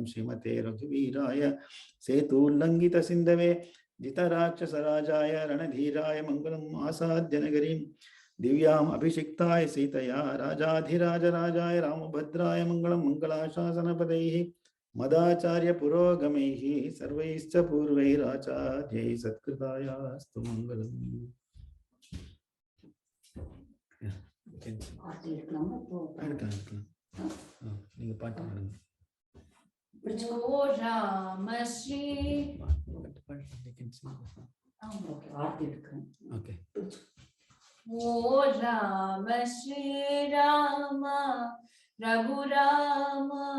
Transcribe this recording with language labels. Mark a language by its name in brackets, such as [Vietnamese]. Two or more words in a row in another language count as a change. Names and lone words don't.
[Sanskrit] श्रीमते रघुवीराय सेतुल्लङ्घितसिन्धवे जितराक्षसराजाय रणधीराय मङ्गलम् आसाद्यनगरीं दिव्याम् अभिषिक्ताय सीतया राजाधिराजराजाय रामभद्राय मङ्गलं मङ्गलाशासनपदैः मदाचार्य पुरोगमैः सर्वैश्च पूर्वैराचार्यैः सत्कृतायास्तु मङ्गलम्. [Tamil] நீங்க பாட்டு பாடுங்க. ஓ ராம ஸ்ரீ ஓ ராம ஸ்ரீ ராம ரகுராம